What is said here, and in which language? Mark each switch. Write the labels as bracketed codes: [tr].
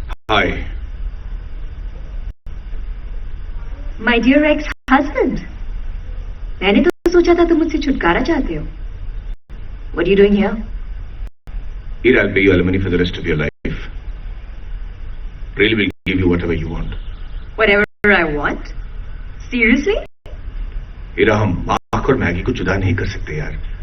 [en] Hi. My dear ex-husband, [hi] मैंने तो सोचा था तुम मुझसे छुटकारा चाहते हो. [en] What are you doing here? Here I'll pay you alimony for the rest of your life. Really will give you whatever you want. Whatever I want? Seriously? [hi] हीरा, हम मार्क और मैगी को जुदा नहीं कर सकते यार.